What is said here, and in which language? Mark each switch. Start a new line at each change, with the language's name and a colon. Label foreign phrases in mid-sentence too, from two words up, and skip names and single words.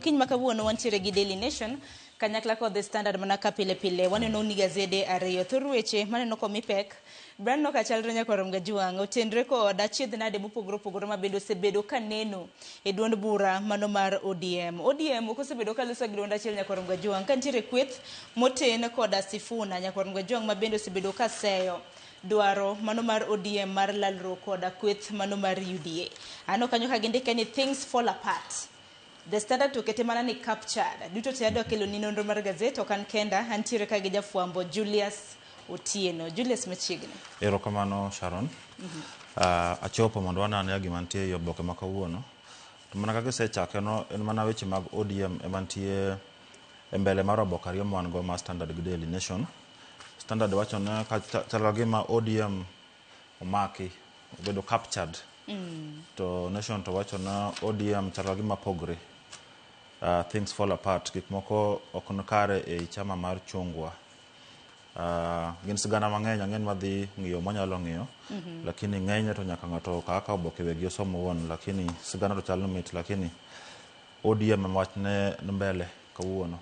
Luo (Kenya and Tanzania): Kiny makawuono wantiere gi Daily Nation kanyakla kod The Standard mana ka pile pile waneno ni gazede ariyo thor weche maneno komi pek brano ka chalre Nyakorongo jwang otendre kod achiedh nade mopogore mabedo osebedo kaneno e duond bura mano mar ODM okosebedo ka loso gi duond achiel Nyakorongo jwang kantiere kweth moten kod Sifuna Nyakorongo jwang mabende osebedo ka seyo dwaro mano mar ODM mar lalruok koda kweth mano mar UDA. Ano kanyo ka gindike ni
English: things fall apart.
Luo (Kenya and Tanzania): The Standard okete mana ni captured. Duto te ado kelo ni nonro mar gazet okan kenda antiere ka gi jafwambo Julius Otieno. Julius machiegni. Erokamano Sharon. Achopo mondo wanane gima nitie yo boke makawuono. To mana kaka sechake no en mana weche mag ODM emantie e mbele mar oboke ariyo wan go mar Standard gi Daily Nation. Standard wacho na chalo gima ODM omaki obedo captured to Nation to wacho na ODM chalo gima pogre
English: things fall apart
Luo (Kenya and Tanzania): gik moko ok kare e chama mar chungwa gin sigana mang'eny ang'en madhi ng'iyo monyalo ng'iyo lakini ng'eny to nyaka ng'ato kaka oboke wegi osomo won lakini sigana to chalo mit lakini ODM wachne mbele kawuono.